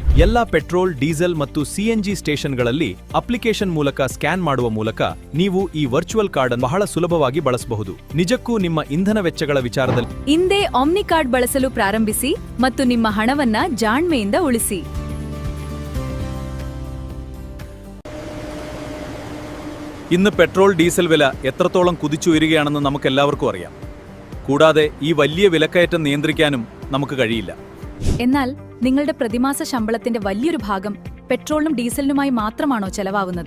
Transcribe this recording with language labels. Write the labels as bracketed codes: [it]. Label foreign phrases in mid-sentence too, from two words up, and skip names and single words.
[kn] ಎಲ್ಲಾ ಪೆಟ್ರೋಲ್ ಡೀಸೆಲ್ ಮತ್ತು ಸಿಎನ್ಜಿ ಸ್ಟೇಷನ್ಗಳಲ್ಲಿ ಅಪ್ಲಿಕೇಶನ್ ಮೂಲಕ ಸ್ಕ್ಯಾನ್ ಮಾಡುವ ಮೂಲಕ ನೀವು ಈ [en] virtual card [kn] ಅನ್ನು ಬಹಳ ಸುಲಭವಾಗಿ ಬಳಸಬಹುದು. ನಿಜಕ್ಕೂ ನಿಮ್ಮ ಇಂಧನ ವೆಚ್ಚಗಳ ವಿಚಾರದಲ್ಲಿ ಹಿಂದೆ ಆಮ್ನಿ ಕಾರ್ಡ್ ಬಳಸಲು ಪ್ರಾರಂಭಿಸಿ ಮತ್ತು ನಿಮ್ಮ ಹಣವನ್ನ ಜಾಣ್ಮೆಯಿಂದ ಉಳಿಸಿ. [ml] ഇന്ന് പെട്രോൾ ഡീസൽ വില എത്രത്തോളം കുതിച്ചുയരുകയാണെന്ന് നമുക്കെല്ലാവർക്കും അറിയാം. കൂടാതെ ഈ വലിയ വിലക്കയറ്റം നിയന്ത്രിക്കാനും നമുക്ക് കഴിയില്ല. എന്നാൽ നിങ്ങളുടെ പ്രതിമാസ ശമ്പളത്തിന്റെ വലിയൊരു ഭാഗം പെട്രോളിനും ഡീസലിനുമായി മാത്രമാണോ ചെലവാകുന്നത്?